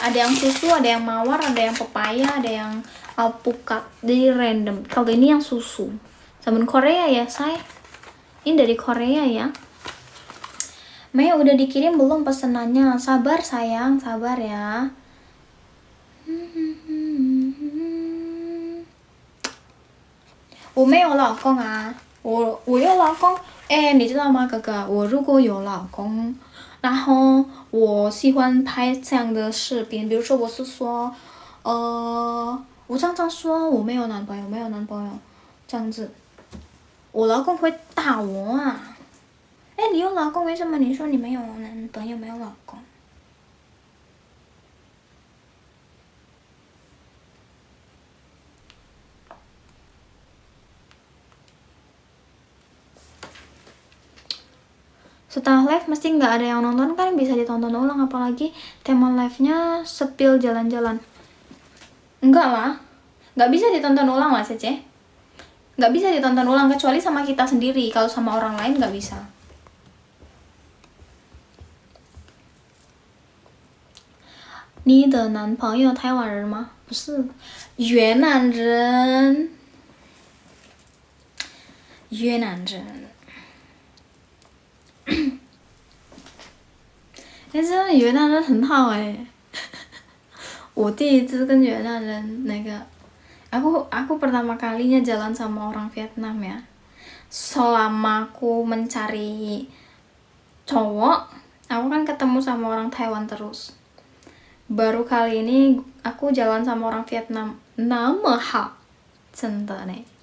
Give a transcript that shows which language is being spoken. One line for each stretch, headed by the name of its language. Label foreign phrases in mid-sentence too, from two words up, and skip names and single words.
Indonesian: Ada yang susu, ada yang mawar, ada yang pepaya, ada yang alpukat. Jadi random. Kalau ini yang susu. Sabun Korea ya, say. Ini dari Korea ya. Mei udah dikirim belum pesenannya? Sabar sayang, sabar ya.
Chinese: 我没有老公啊，我有老公。哎，你知道吗，哥哥？我如果有老公，然后我喜欢拍这样的视频，比如说我是说，我常常说我没有男朋友，没有男朋友，这样子，我老公会打我啊。哎，你有老公，为什么你说你没有男朋友，没有老公？
Indonesian: Setelah live mesti nggak ada yang nonton kan, bisa ditonton ulang, apalagi tema live-nya sepil jalan-jalan. Enggak lah, nggak bisa ditonton ulang lah Cece. Nggak bisa ditonton ulang kecuali sama kita sendiri, kalau sama orang lain nggak bisa.
Chinese: 你的男朋友台湾人吗？不是，越南人。越南人。但是越南人很好哎。我第一次跟越南人那个
Indonesian: aku pertama kalinya jalan sama orang Vietnam ya. Selama aku mencari cowok, aku kan ketemu sama orang Taiwan terus. Baru kali ini aku jalan sama orang Vietnam. Nama hak,
Chinese: 真的 nih.